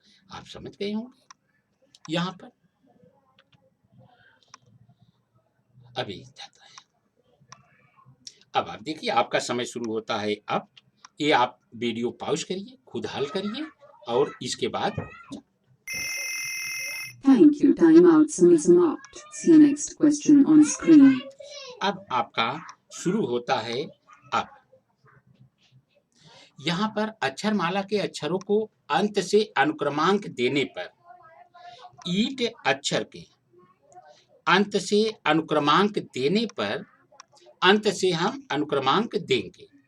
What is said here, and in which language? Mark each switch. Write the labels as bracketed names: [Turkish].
[Hindi] आप समझ गए होंगे यहां पर। अभी जाता है, अब आप देखिए आपका समय शुरू होता है अब। ये आप वीडियो पॉज करिए, खुद हल करिए, और इसके बाद [English] Thank you. Time out [Hindi] समाप्त. [English] See next question on screen. [Hindi] अब आपका शुरू होता है अब। यहाँ पर अक्षरमाला के अक्षरों को अंत से अनुक्रमांक देने पर ईट अक्षर के अंत से अनुक्रमांक देने पर अंत से हम अनुक्रमांक देंगे,